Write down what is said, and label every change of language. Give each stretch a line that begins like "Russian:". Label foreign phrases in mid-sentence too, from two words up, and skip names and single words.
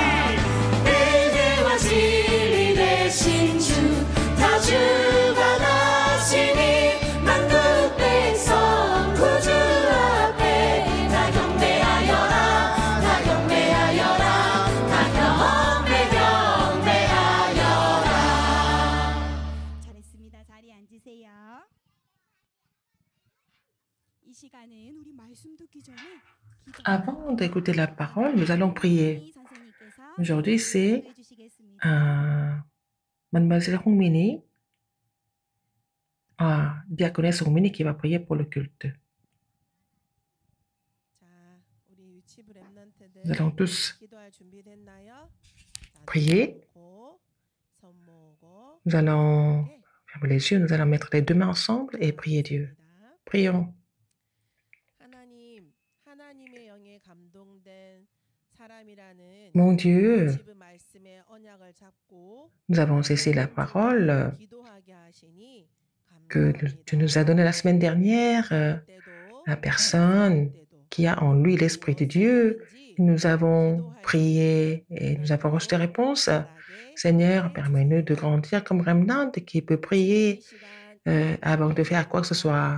Korean: 은혜와 진리 되신 주 다 주관하시니 만국 백성 구주 앞에 다 경배하여라. 다 경배하여라. 다 경배하여라. 잘했습니다. 자리에 앉으세요. 이 시간은 우리 말씀 듣기 전에
French: Avant d'écouter la parole, nous allons prier.
Korean: 선생님께서
French: Aujourd'hui, c'est
Korean: 기도해 주시겠습니다.
French: Mademoiselle Hongmini, diaconesse Hongmini qui va prier pour le culte.
Korean: 자, 우리 위치부 렘넌트들
French: Nous allons tous
Korean: 기도할 준비됐나요? 자,
French: prier.
Korean: 손 모으고
French: Nous allons fermer les yeux, nous allons mettre les deux mains ensemble et prier Dieu. Prions.
Korean: 하나님의 영에 감동된 사람이라는
French: Mon Dieu,
Korean: 위치부 말씀의 언약을 잡고
French: nous avons saisi la parole
Korean: 기도하게 하시니
French: que tu nous as donnée la semaine dernière, la personne qui a en lui l'Esprit de Dieu. Nous avons prié et nous avons reçu des réponses. Seigneur, permets-nous de grandir comme remnant qui peut prier avant de faire quoi que ce soit.